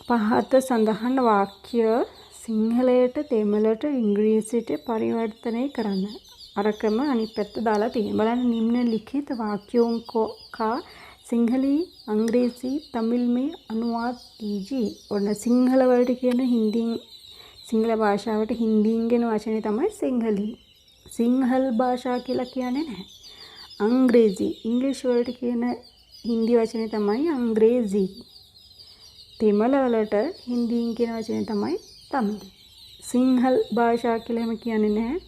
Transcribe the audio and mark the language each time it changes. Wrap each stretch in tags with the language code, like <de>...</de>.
<si>පහත සඳහන් වාක්‍ය සිංහලයට දෙමළට ඉංග්‍රීසියට පරිවර්තනය කරන්න. අරකම අනිත් පැත්ත දාලා තියෙනවා. බලන්න</si> <hi>निम्न लिखित वाक्यों का सिंहली अंग्रेजी तमिल में अनुवाद कीजिए.</hi> <si>ඔන්න සිංහල වලට කියන හින්දියෙන් සිංහල භාෂාවට හින්දියෙන් කියන වචනේ තමයි සිංහලි. සිංහල් භාෂා කියලා කියන්නේ නැහැ. अंग्रेजी ඉංග්‍රීසි වලට කියන හින්දි වචනේ තමයි अंग्रेजी. දෙමළ වලට හින්දියෙන් කියන වචනේ තමයි तमिल.</si> <hi>सिंहल भाषा के लिए हमें क्या है?</hi>